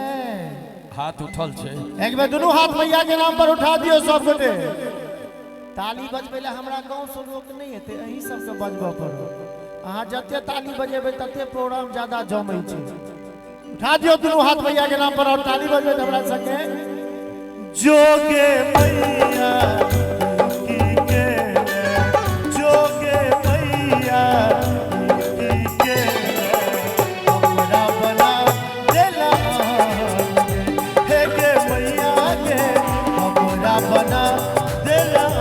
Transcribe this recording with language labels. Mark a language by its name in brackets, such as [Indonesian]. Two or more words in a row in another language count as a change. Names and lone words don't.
[Maithili] हाथ उठल छे। एक बेर दुनू हाथ मैया के नाम पर उठा दियो सब गोटे। ताली बजबै ले हमरा गांव से लोक नहीं हेते, अहीं सब के बजबा पड़ो। अहाँ जते ताली बजेबै तते प्रोग्राम ज्यादा जमै छै। उठा दियो दुनू हाथ मैया के नाम पर और ताली बजबै त हमरा संगे जोगे मैया की के जोगे मैया की के हमरा बना देला हे गे मैया के हमरा बना देला